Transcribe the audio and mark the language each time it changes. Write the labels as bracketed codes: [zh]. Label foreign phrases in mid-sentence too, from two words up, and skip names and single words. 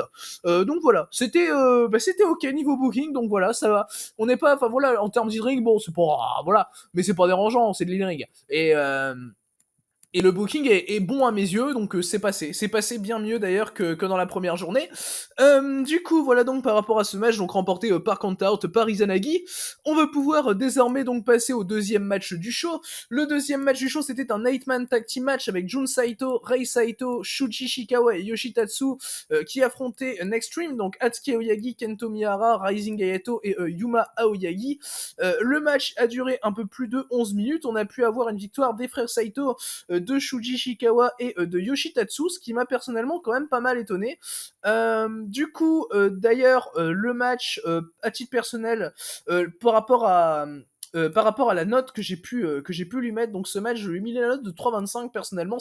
[fr] Donc voilà, c'était ok niveau booking, donc voilà, ça va. On n'est pas, enfin voilà, en termes d'in-ring, bon, c'est pas, voilà, mais c'est pas dérangeant, c'est de l'in-ring. Et le booking est bon à mes yeux, donc c'est passé. C'est passé bien mieux d'ailleurs que dans la première journée. Du coup, voilà donc par rapport à ce match, donc remporté par count-out par Izanagi, on va pouvoir désormais donc passer au deuxième match du show. Le deuxième match du show, c'était un [en] 8-man tag team match [fr] avec Jun Saito, Rei Saito, Shuji Shikawa et Yoshitatsu qui affrontaient Nextream, donc Atsuki Aoyagi, Kento Miyahara, Rising Hayato et Yuma Aoyagi. Le match a duré un peu plus de 11 minutes. On a pu avoir une victoire des frères Saito, de Shuji Shikawa et de Yoshitatsu, ce qui m'a personnellement quand même pas mal étonné. Du coup, d'ailleurs, le match, à titre personnel, par rapport à la note que j'ai pu lui mettre, donc ce match, je lui ai mis la note de 3,25 personnellement.